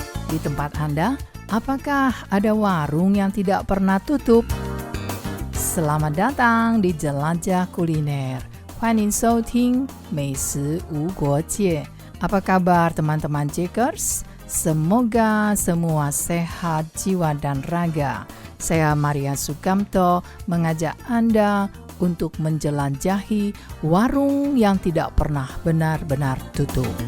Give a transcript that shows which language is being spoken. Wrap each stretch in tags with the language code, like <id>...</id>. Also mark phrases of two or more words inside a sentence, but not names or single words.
<id>Di tempat Anda, apakah ada warung yang tidak pernah tutup? Selamat datang di Jelajah Kuliner.</id> <zh>欢迎收听美食无国界.</zh> <id>Apa kabar teman-teman Jackers? Semoga semua sehat jiwa dan raga. Saya Maria Sukamto mengajak Anda untuk menjelajahi warung yang tidak pernah benar-benar tutup.</id>